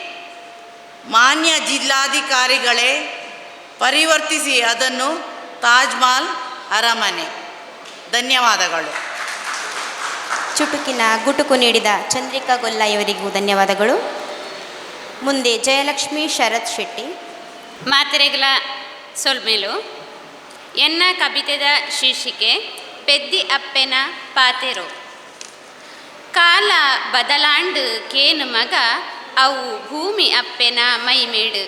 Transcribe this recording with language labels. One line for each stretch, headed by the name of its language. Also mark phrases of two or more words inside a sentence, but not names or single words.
Kannada: ಮಾನ್ಯ ಜಿಲ್ಲಾಧಿಕಾರಿಗಳೇ, ಪರಿವರ್ತಿಸಿ ಅದನ್ನು ತಾಜ್ ಮಹಲ್ ಅರಮನೆ. ಧನ್ಯವಾದಗಳು. ಚುಟುಕಿನ ಗುಟುಕು ನೀಡಿದ ಚಂದ್ರಿಕಾ ಗೊಲ್ಲ ಇವರಿಗೂ ಧನ್ಯವಾದಗಳು. ಮುಂದೆ ಜಯಲಕ್ಷ್ಮಿ ಶರತ್ ಶೆಟ್ಟಿ.
Tulu: ಮಾತೆರೆಗಳ ಸೊಲ್ಮೇಲು. ಎನ್ನ ಕವಿತೆದ ಶೀರ್ಷಿಕೆ ಪೆದ್ದಿ ಅಪ್ಪೆನ ಪಾತೆರೋ. ಕಾಲ ಬದಲಾಂಡು ಕೇನು ಮಗ ಅವು ಭೂಮಿ ಅಪ್ಪೆನ ಮೈಮೇಡು.